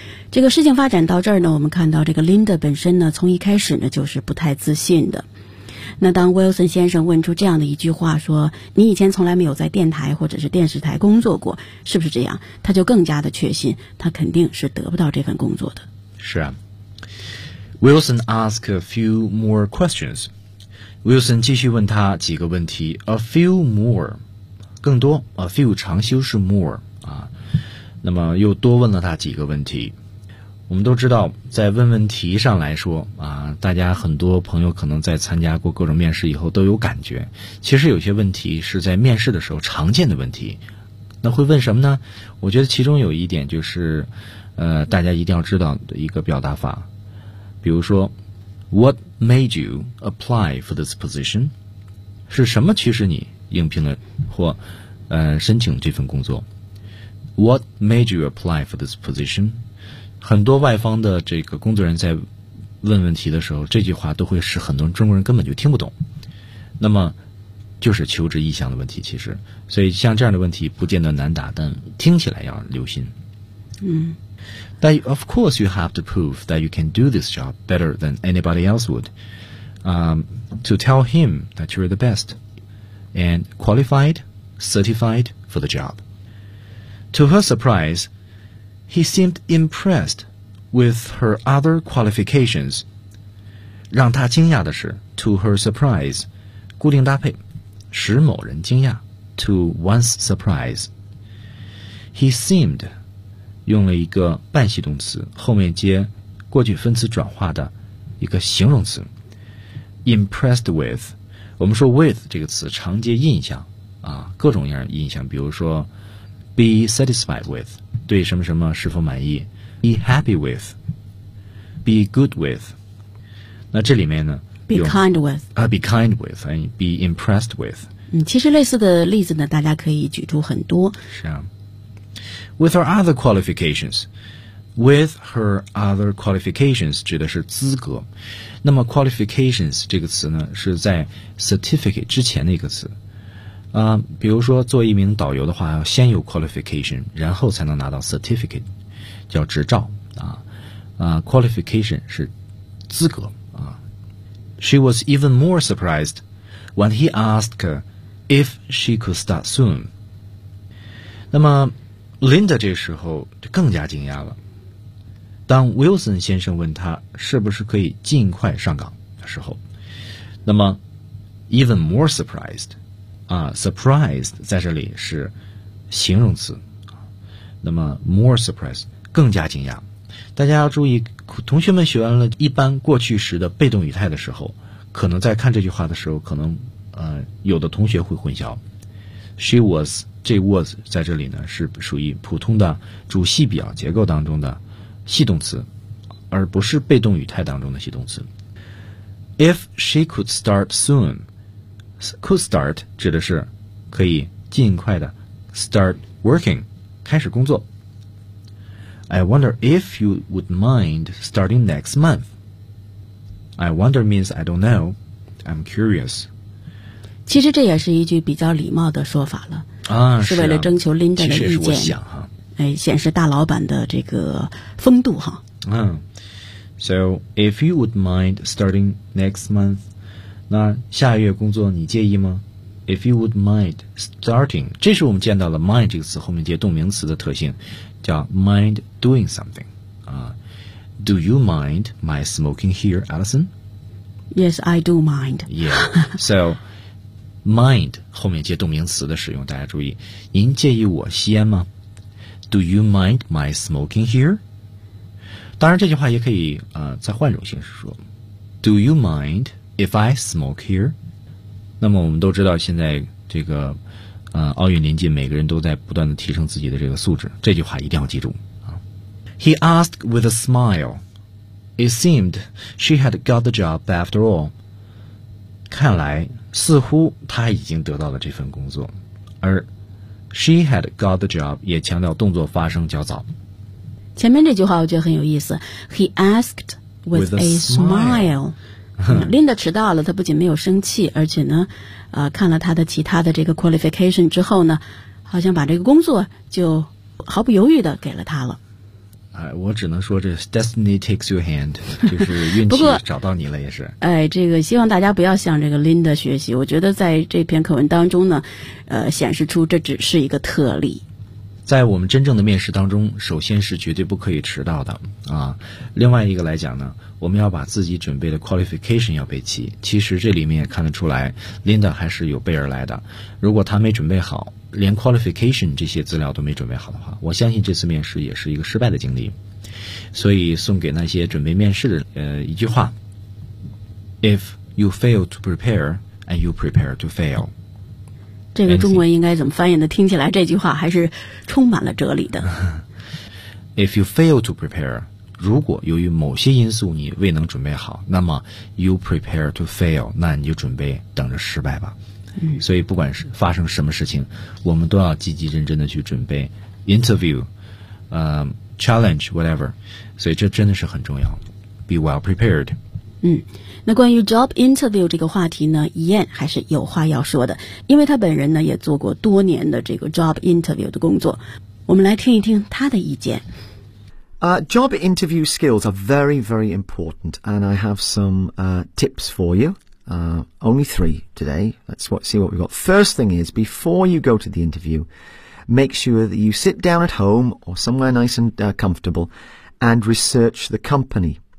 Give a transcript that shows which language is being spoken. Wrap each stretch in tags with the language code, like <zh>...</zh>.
<zh>这个事情发展到这儿呢，我们看到这个 Linda 本身呢，从一开始呢就是不太自信的。那当 Wilson 先生问出这样的一句话说，你以前从来没有在电台或者是电视台工作过，是不是这样？他就更加的确信，他肯定是得不到这份工作的。是啊。</zh> <en>Wilson asked a few more questions.</en> <zh>Wilson 继续问他几个问题。</zh> <en>A few more,</en> <zh>更多。</zh> <en>A few</en> <zh>长修是</zh> <en>more, 啊。</en> <zh>那么又多问了他几个问题。我们都知道在问问题上来说啊，大家很多朋友可能在参加过各种面试以后都有感觉，其实有些问题是在面试的时候常见的问题。那会问什么呢？我觉得其中有一点就是大家一定要知道的一个表达法，比如说</zh> <en>What made you apply for this position?</en> <zh>是什么驱使你应聘了或申请这份工作？</zh> <en>What made you apply for this position?</en> <zh>很多外方的这个工作人在问问题的时候，这句话都会使很多中国人根本就听不懂。那么，就是求职意向的问题，其实，所以像这样的问题不见得难答，但听起来要留心。嗯。</zh> <en>但 of course you have to prove that you can do this job better than anybody else would. To tell him that you're the best and qualified, certified for the job. To her surprise. He seemed impressed with her other qualifications.</en> <zh>让他惊讶的是</zh> <en>to her surprise,</en> <zh>固定搭配，使某人惊讶</zh> <en>to one's surprise. He seemed,</en> <zh>用了一个半系动词，后面接过去分词转化的一个形容词</zh> <en>impressed with.</en> <zh>我们说 with 这个词常接印象啊，各种样印象，比如说</zh> <en>Be satisfied with,</en> <zh>对什么什么是否满意 ?</zh> <en>Be happy with, be good with.</en> <zh>那这里面呢</zh> <en>?Be kind with. Be kind with, and be impressed with.</en> <zh>其实类似的例子呢大家可以举出很多。是啊。</zh> <en>With her other qualifications, with her other qualifications</en> <zh>指的是资格。那么 qualifications 这个词呢是在 certificate 之前的一个词。比如说做一名导游的话要先有 qualification 然后才能拿到 certificate 叫执照啊。 Qualification 是资格啊。</zh> <en>She was even more surprised when he asked if she could start soon.</en> <zh>那么 Linda 这时候就更加惊讶了，当 Wilson 先生问他是不是可以尽快上岗的时候，那么</zh> <en>even more surprised surprised</en> <zh>在这里是形容词，那么</zh> <en>more surprised</en> <zh>更加惊讶。大家要注意，同学们学完了一般过去时的被动语态的时候，可能在看这句话的时候，可能有的同学会混淆。</zh> <en>She was</en> <zh>这 was 在这里呢是属于普通的主系表结构当中的系动词，而不是被动语态当中的系动词。</zh> <en>If she could start soon. Could start</en> <zh>指的是可以尽快的</zh> <en>start working</en> <zh>开始工作。</zh> <en>I wonder if you would mind starting next month. I wonder means I don't know. I'm curious.</en> <zh>其实这也是一句比较礼貌的说法了、啊、是为了征求 Linda 的意见。其实也是我想、显示大老板的这个风度哈、</zh> <en>So if you would mind starting next month,</en> <zh>那下月工作你介意吗？</zh> <en>If you would mind starting,</en> <zh>这是我们见到了 mind 这个词后面接动名词的特性，叫</zh> <en>mind doing something、Do you mind my smoking here, Allison? Yes, I do mind.</en> <zh>Yeah, so mind 后面接动名词的使用，大家注意，您介意我吸烟吗？</zh> <en>Do you mind my smoking here?</en> <zh>当然这句话也可以、再换种形式说，</zh> <en>Do you mindIf I smoke here,</en> <zh>那么我们都知道现在这个奥运临近，每个人都在不断的提升自己的这个素质，这句话一定要记住啊。</zh> <en>He asked with a smile. It seemed she had got the job after all.</en> <zh>看来似乎她已经得到了这份工作，而</zh> <en>she had got the job</en> <zh>也强调动作发生较早。前面这句话我觉得很有意思。</zh> <en>He asked with a smile.</en> <zh>Linda 迟到了，她不仅没有生气，而且呢，看了她的其他的这个 qualification 之后呢，好像把这个工作就毫不犹豫的给了她了。哎，我只能说这</zh> <en>destiny takes your hand，</en> <zh>就是运气找到你了也是。哎，这个希望大家不要向这个 Linda 学习。我觉得在这篇课文当中呢，显示出这只是一个特例。在我们真正的面试当中，首先是绝对不可以迟到的啊。另外一个来讲呢，我们要把自己准备的 qualification 要备齐。其实这里面也看得出来 ，Linda 还是有备而来的。如果她没准备好，连 qualification 这些资料都没准备好的话，我相信这次面试也是一个失败的经历。所以送给那些准备面试的一句话</zh> <en>：If you fail to prepare, and you prepare to fail。</en> <zh>这个中文应该怎么翻译呢？听起来这句话还是充满了哲理的。</zh> <en>If you fail to prepare，</en> <zh>如果由于某些因素你未能准备好，那么</zh> <en>you prepare to fail，</en> <zh>那你就准备等着失败吧。嗯，所以不管是发生什么事情，我们都要积极认真的去准备 interview，</zh> <en>challenge whatever。</en> <zh>所以这真的是很重要 ，</zh> <en>be well prepared。</en> <zh>嗯，那关于 job interview 这个话题呢，Ian还是有话要说的，因为他本人呢也做过多年的这个 job interview 的工作，我们来听一听他的意见。</zh> <en>Job interview skills are very, very important, and I have some tips for you. Only three today. See what we've got. First thing is, before you go to the interview, make sure that you sit down at home or somewhere nice and comfortable, and research the company.</en>